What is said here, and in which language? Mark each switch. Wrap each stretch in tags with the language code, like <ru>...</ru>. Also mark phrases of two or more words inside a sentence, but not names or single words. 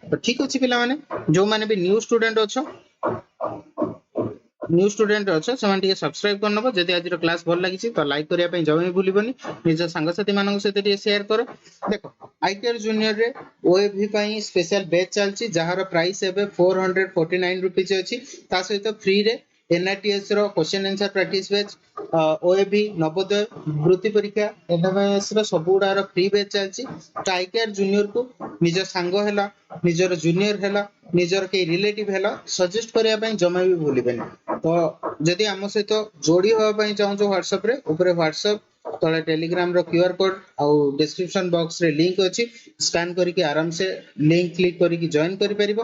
<or>ତ ଠିକ ଅଛି ପିଲାମାନେ ଯୋଉମାନେ ବି</or> <en>new student</en> <or>ଅଛ ସେମାନେ ଟିକେ ସବସ୍କ୍ରାଇବ କରିନବ। ଯଦି ଆଜିର କ୍ଲାସ ଭଲ ଲାଗିଛି ତ ଲାଇକ୍ କରିବା ପାଇଁ ଜମା ବି ଭୁଲିବନି। ନିଜ ସାଙ୍ଗସାଥି ମାନଙ୍କ ସହିତ ଟିକେ ସେୟାର କର। ଦେଖ ଆଇଟିଆର ଜୁନିୟର ରେ ଓଏଭି ପାଇଁ</or> <en>special batch</en> <or>ଚାଲିଛି ଯାହାର ପ୍ରାଇସ୍ ଏବେ 449 rupees ଅଛି। ତା ସହିତ ଫ୍ରି ରେ NITS ର</or> <en>question answer practice batch</en> <or>ओएबी नवोदय वृत्ति परीक्षा एमएमएस ର ସବୁ ଗୁଡାର</or> <en>free batch</en> <or>ଚାଲିଛି। ତ ଆଇଟିଆର ଜୁନିୟର କୁ ନିଜ ସାଙ୍ଗ ହେଲା ନିଜର ଜୁନିୟର ହେଲା ନିଜର କେହି ରିଲେଟିଭ ହେଲା ସଜେଷ୍ଟ କରିବା ପାଇଁ ଜମା ବି ଭୁଲିବେନି। ତ ଯଦି ଆମ ସହିତ ଯୋଡି ହେବା ପାଇଁ ଚାହୁଁଛ ହ୍ୱାଟ୍ସଆପ ରେ ଉପରେ ହ୍ୱାଟ୍ସଆପ ତଳେ ଟେଲିଗ୍ରାମ ର</or> <en>QR code</en> <or>ଆଉ</or> <en>description box</en> <or>ରେ ଲିଙ୍କ ଅଛି ସ୍କାନ କରିକି ଆରାମ ସେ ଲିଙ୍କ କ୍ଲିକ କରିକି ଜଏନ କରିପାରିବ।</or>